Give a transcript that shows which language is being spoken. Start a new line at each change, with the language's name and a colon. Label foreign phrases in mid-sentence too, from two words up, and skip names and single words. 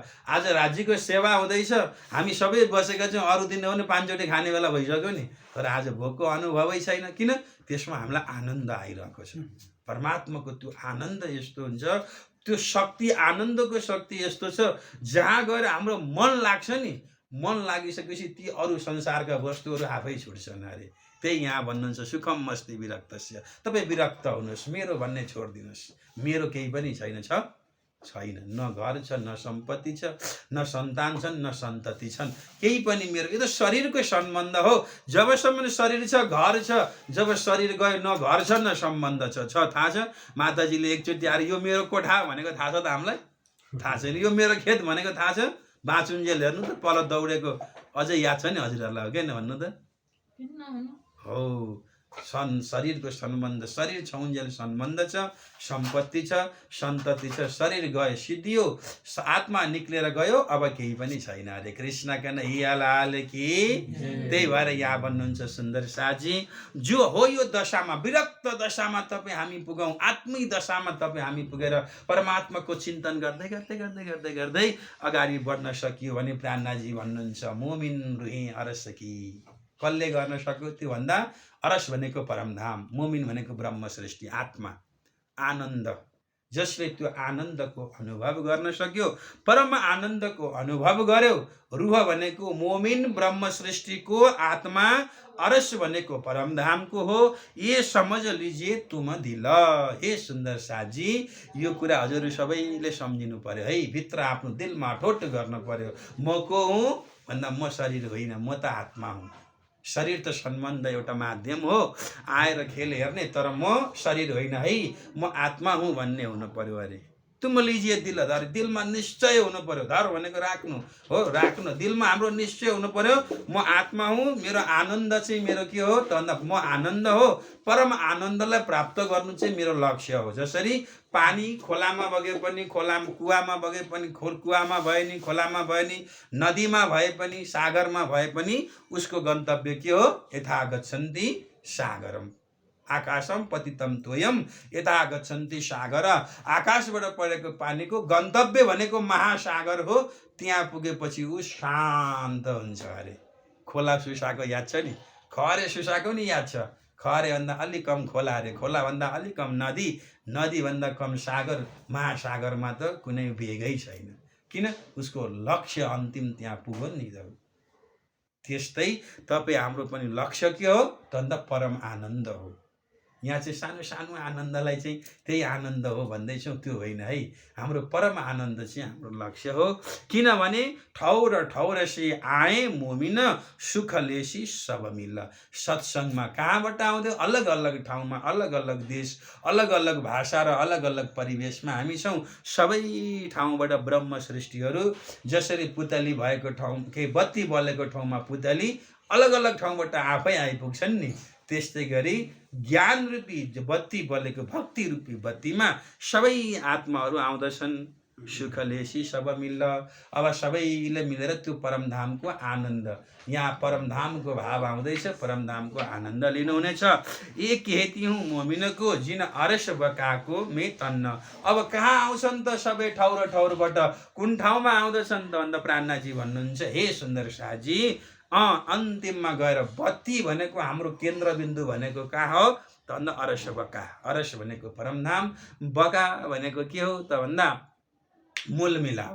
Nepali: आज राज्यको सेवा हुँदैछ, हामी सबै बसेका छौँ, अरू दिन हो भने पाँचचोटि खाने बेला भइसक्यो नि, तर आज भोकको अनुभवै छैन। किन? त्यसमा हामीलाई आनन्द आइरहेको छ। परमात्माको त्यो आनन्द यस्तो हुन्छ, त्यो शक्ति, आनन्दको शक्ति यस्तो छ, जहाँ गएर हाम्रो मन लाग्छ नि, मन लागिसकेपछि ती अरू संसारका वस्तुहरू आफै छुट्छन् अरे। त्यही यहाँ भन्नुहुन्छ
Sanskrit: सुखम मस्ति विरक्तस्य।
Nepali: तपाईँ विरक्त हुनुहोस्, मेरो भन्ने छोडिदिनुहोस्। मेरो केही पनि छैन, छैन, न घर छ, न सम्पत्ति छ, न सन्तान छन्, न सन्तति छन्, केही पनि मेरो। यो त शरीरको सम्बन्ध हो। जबसम्म शरीर छ, घर छ, जब शरीर गयो न घर छ न सम्बन्ध छ। थाहा छ माताजीले एकचोटि आएर यो मेरो कोठा भनेको थाहा छ त हामीलाई? थाहा छैन। यो मेरो खेत भनेको थाहा छ? बाँचुन्जेल हेर्नु त पल दौडेको अझै याद छ नि हजुरहरूलाई, हो किन भन्नु त? हो, शरीरको सम्बन्ध, शरीर छौन्जेल सम्बन्ध छ, सम्पत्ति छ, सन्तति छ। शरीर गयो, सिद्धियो, आत्मा निक्लेर गयो, अब केही पनि छैन अरे।
Hindi: कृष्ण कन्हैया लाल की।
Nepali: त्यही भएर यहाँ भन्नुहुन्छ सुन्दर साजी, जो हो यो दशामा, विरक्त दशामा तपाईँ हामी पुगौँ, आत्मै दशामा तपाईँ हामी पुगेर परमात्माको चिन्तन गर्दै गर्दै गर्दै गर्दै गर्दै अगाडि बढ्न सकियो भने प्राणनाजी भन्नुहुन्छ
Hindi: मोमिन रुही अरस की।
Nepali: कसले गर्न सक्यो? त्यो भन्दा अरस भनेको परमधाम, मोमिन भनेको ब्रह्म सृष्टि, आत्मा, आनन्द। जसले त्यो आनन्दको अनुभव गर्न सक्यो, परम आनन्दको अनुभव गर्यो, रूह भनेको मोमिन ब्रह्म सृष्टिको आत्मा, अरस भनेको परमधामको हो,
Hindi: ये समझ लीजिए तुम दिल।
Nepali: हे सुन्दर साजी, यो कुरा हजुर सबैले सम्झिनु पर्यो है, भित्र आफ्नो दिलमा ठोट गर्नु पर्यो। म को हुँ भन्दा म शरीर होइन, म त आत्मा हुँ। शरीर त सम्बन्ध एउटा माध्यम हो, आएर खेल हेर्ने, तर म शरीर होइन है, म आत्मा हुँ भन्ने हुनु पर्यो अरे।
Hindi: तुम लिजिए दिल धर,
Nepali: दिलमा निश्चय हुनु पर्यो। धर भनेको राख्नु हो, राख्नु, दिलमा हाम्रो निश्चय हुनु पर्यो। म आत्मा हुँ, मेरो आनन्द चाहिँ मेरो के हो त भन्दा म आनन्द हो। परम आनन्दलाई प्राप्त गर्नु चाहिँ मेरो लक्ष्य हो। जसरी पानी खोलामा बगे पनि, कुवामा बगे पनि, कुवामा भए नि, खोलामा भए नि, नदीमा भए पनि, सागरमा भए पनि, उसको गन्तव्य के हो?
Sanskrit: यथा गच्छन्ति सागरम, आकाशम पतितम तोयम यथा गच्छन्ति सागर।
Nepali: आकाशबाट परेको पानीको गन्तव्य भनेको महासागर हो। त्यहाँ पुगेपछि ऊ शान्त हुन्छ अरे। खोला सुसाको याद छ नि? खरे सुसाको नि याद छ? खरे भन्दा अलिक कम खोला अरे, खोला भन्दा अलिक कम नदी, नदी भन्दा कम सागर, महासागरमा त कुनै भेगै छैन। किन? उसको लक्ष्य अन्तिम त्यहाँ पुग्यो नि त। त्यस्तै तपाईँ हाम्रो पनि लक्ष्य के हो त भन्दा परम आनन्द हो। यहाँ चाहिँ सानो सानो आनन्दलाई चाहिँ त्यही आनन्द हो भन्दैछौँ, त्यो होइन है। हाम्रो परम आनन्द चाहिँ हाम्रो लक्ष्य हो।
Hindi: किनभने ठौर ठौरसी आए मोमिन सुख लेसी सब मिल।
Nepali: सत्सङ्गमा कहाँबाट आउँदै? अलग अलग ठाउँमा, अलग अलग देश, अलग अलग भाषा र अलग अलग परिवेशमा हामी छौँ। सबै ठाउँबाट ब्रह्म सृष्टिहरू, जसरी पुतली भएको ठाउँ, केही बत्ती बलेको ठाउँमा पुतली अलग अलग ठाउँबाट आफै आइपुग्छन् नि, त्यस्तै गरी ज्ञान रूपी बत्ती बलेको भक्ति रूपी बत्तीमा सबै आत्माहरू आउँदछन्।
Hindi: सुख लेसी सब मिल्ल।
Nepali: अब सबैले मिलेर त्यो परमधामको आनन्द, यहाँ परमधामको भाव आउँदैछ, परमधामको आनन्द लिनुहुनेछ।
Hindi: एक कहती हूँ मोमिनको जिन अरस बकाको मे तन्न।
Nepali: अब कहाँ आउँछन् त सबै ठाउँ र ठाउँबाट? कुन ठाउँमा आउँदछन् त भन्दा प्राणनाजी भन्नुहुन्छ, हे सुन्दर साजी, अन्तिममा गएर बत्ती भनेको हाम्रो केन्द्रबिन्दु भनेको कहाँ हो त भन्दा अरस बका। अरस भनेको परमधाम, बका भनेको के हो त भन्दा मूल मिलावा।